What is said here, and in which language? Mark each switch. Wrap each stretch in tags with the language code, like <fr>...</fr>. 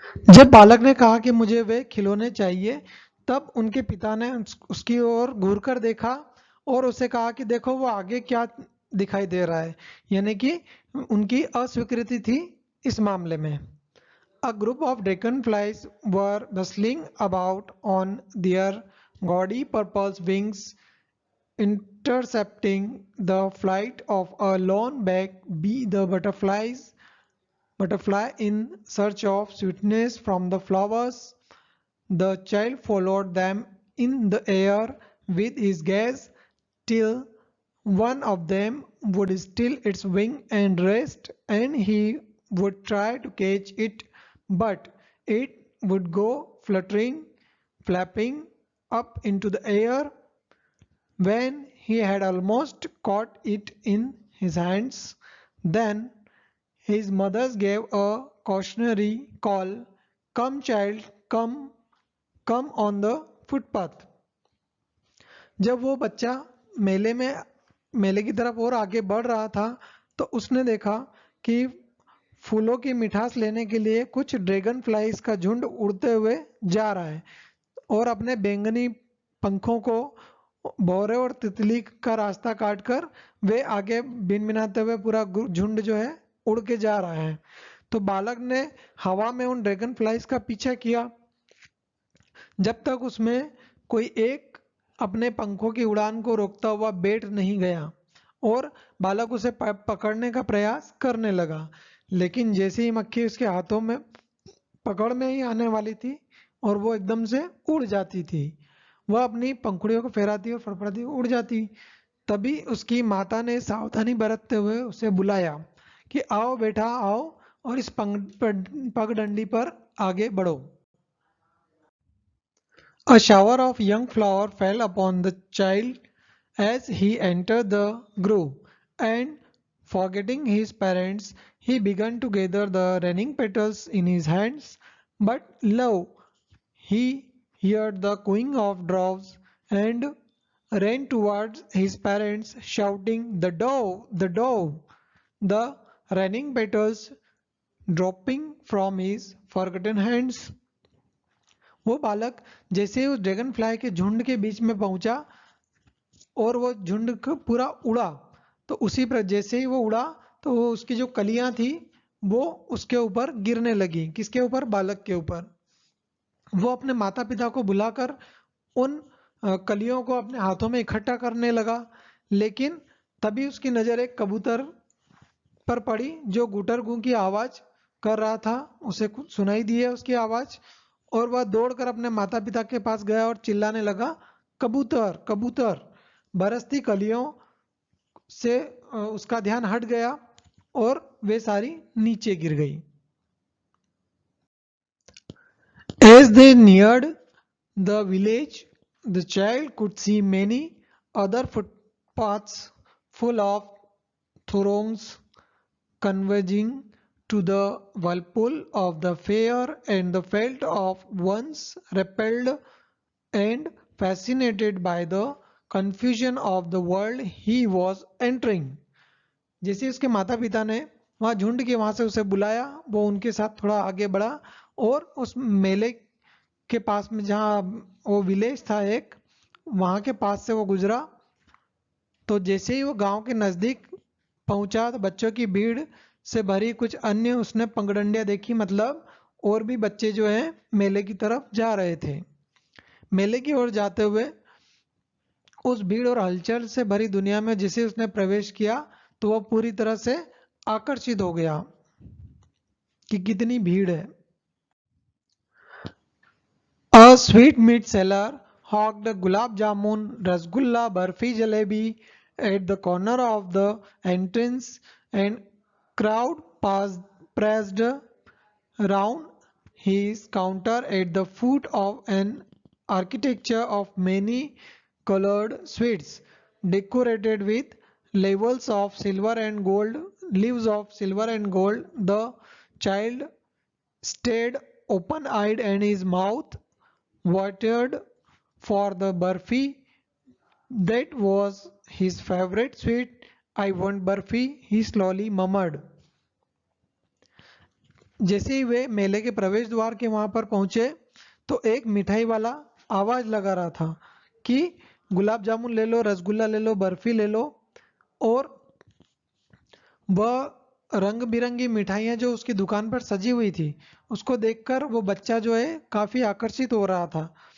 <hi>जब बालक ने कहा कि मुझे वे खिलौने चाहिए तब उनके पिता ने उसकी ओर घूरकर देखा और उसे कहा कि देखो वो आगे क्या दिखाई दे रहा है, यानी कि उनकी अस्वीकृति थी इस मामले में.</hi> <en>A group of dragonflies were bustling about on their gaudy purple wings, intercepting the flight of a lone black bee. The butterfly in search of sweetness from the flowers. The child followed them in the air with his gaze till one of them would still its wing and rest, and he would try to catch it, but it would go fluttering, flapping up into the air. When he had almost caught it in his hands, then his mother gave a cautionary call, "Come, child, come, come on the footpath."</en> <hi>जब वो बच्चा मेले की तरफ और आगे बढ़ रहा था तो उसने देखा कि फूलों की मिठास लेने के लिए कुछ ड्रैगन फ्लाइज का झुंड उड़ते हुए जा रहा है और अपने बैंगनी पंखों को भौरे और तितली का रास्ता काटकर वे आगे भिनभिनाते हुए पूरा झुंड जो है उड़ के जा रहा है. तो बालक ने हवा में उन ड्रैगन फ्लाइज का पीछा किया जब तक उसमें कोई एक अपने पंखों की उड़ान को रोकता हुआ बैठ नहीं गया और बालक उसे पकड़ने का प्रयास करने लगा, लेकिन जैसे ही मक्खी उसके हाथों में पकड़ में ही आने वाली थी और वो एकदम से उड़ जाती थी, वह अपनी पंखुड़ियों को फहराती और फड़फड़ाती उड़ जाती. तभी उसकी माता ने सावधानी बरतते हुए उसे बुलाया कि आओ बेटा आओ और इस पगडंडी पर आगे बढ़ो।</hi> <en>A shower of young flower fell upon the child as he entered the grove, and forgetting his parents, he began to gather the raining petals in his hands. But lo, he heard the cooing of doves and ran towards his parents, shouting, "The dove! The dove!" The raining petals dropping from his forgotten hands.</en> <hi>वो बालक जैसे ही उस dragon fly के झुंड के बीच में पहुंचा और वो झुंड पूरा उड़ा, तो उसी पर जैसे ही वो उड़ा तो वो उसकी जो कलियां थी वो उसके ऊपर गिरने लगी। किसके ऊपर? बालक के ऊपर। वो अपने माता पिता को बुलाकर उन कलियों को अपने हाथों में इकट्ठा करने लगा, लेकिन तभी उसकी नजर एक कबूतर पर पड़ी जो गुटर गू की आवाज कर रहा था। उसे कुछ सुनाई दी है उसकी आवाज, और वह दौड़कर अपने माता पिता के पास गया और चिल्लाने लगा, कबूतर कबूतर। बरसती कलियों से उसका ध्यान हट गया और वे सारी नीचे गिर गई।</hi> <en>As they neared the village, the child could see many other footpaths full of throngs converging to the whirlpool of the fair, and the felt of once repelled and fascinated by the confusion of the world he was entering.</en> <hi>जैसे उसके माता पिता ने वहां झुंड के वहां से उसे बुलाया, वो उनके साथ थोड़ा आगे बढ़ा और उस मेले के पास में जहाँ वो विलेज था एक, वहां के पास से वो गुजरा। तो जैसे ही वो गांव के नजदीक पहुंचा तो बच्चों की भीड़ से भरी कुछ अन्य उसने पगडंडियां देखी, मतलब और भी बच्चे जो हैं मेले की तरफ जा रहे थे। मेले की ओर जाते हुए उस भीड़ और हलचल से भरी दुनिया में जिसे उसने प्रवेश किया तो वह पूरी तरह से आकर्षित हो गया कि कितनी भीड़ है।</hi> <en>A sweetmeat seller hawked gulab jamun, rasgulla, barfi, jalebi at the corner of the entrance, and crowd pressed round his counter at the foot of an architecture of many colored sweets decorated with levels of silver and gold, leaves of silver and gold. The child stayed open-eyed and his mouth watered for the barfi. That was his favorite sweet. I want barfi, he slowly murmured.</en> <hi>जैसे ही वे मेले के प्रवेश द्वार के वहां पर पहुंचे तो एक मिठाई वाला आवाज लगा रहा था कि गुलाब जामुन ले लो, रसगुल्ला ले लो, बर्फी ले लो। और वह रंग बिरंगी मिठाइयाँ जो उसकी दुकान पर सजी हुई थी उसको देखकर वो बच्चा जो है काफी आकर्षित हो रहा था।</hi>